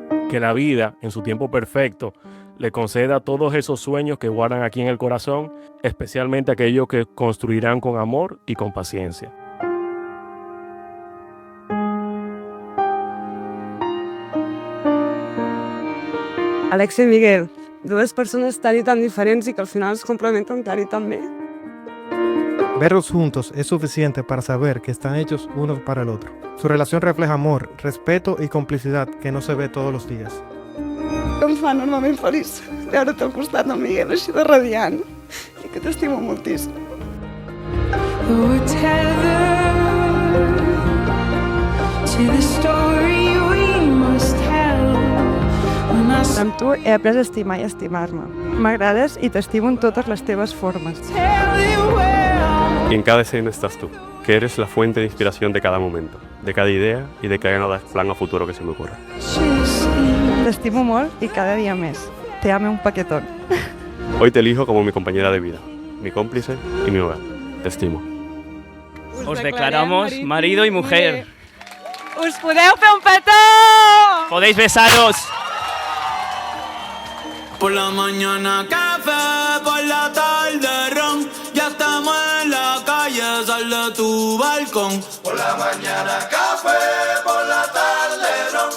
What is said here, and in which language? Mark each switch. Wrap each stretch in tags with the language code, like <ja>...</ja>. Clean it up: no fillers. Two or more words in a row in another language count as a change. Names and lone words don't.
<es>Que la vida, en su tiempo perfecto, le conceda todos esos sueños que guardan aquí en el corazón, especialmente aquellos que construirán con amor y con paciencia.</es> <ca>Alex y Miguel, dues persones tan y tan diferents y que al final es complementen tan y tan bé.</ca> <es>Verlos juntos es suficiente para saber que están hechos uno para el otro. Su relación refleja amor, respeto y complicidad que no se ve todos los días.</es> <ca>Em fa enormement feliç veure't al costat del Miguel així de radiant i que t'estimo moltíssim. Amb tu he après a estimar i a estimar-me. M'agrades i t'estimo en totes les teves formes.</ca> <es>Y en cada escena estás tú, que eres la fuente de inspiración de cada momento, de cada idea y de cada plan a futuro que se me ocurra.</es> <ca>T'estimo molt i cada dia més.</ca> <es>Te ame un paquetón. Hoy te elijo como mi compañera de vida, mi cómplice y mi hogar.</es> <ca>Te estimo.</ca> <es>Os declaramos marido y mujer.</es> <ca>Us podeu fer un petó!</ca> <es>Podéis besaros. Por la mañana café, por la tarde ron. Ya estamos en la calle, sal de tu balcón. Por la mañana café, por la tarde ron.</es>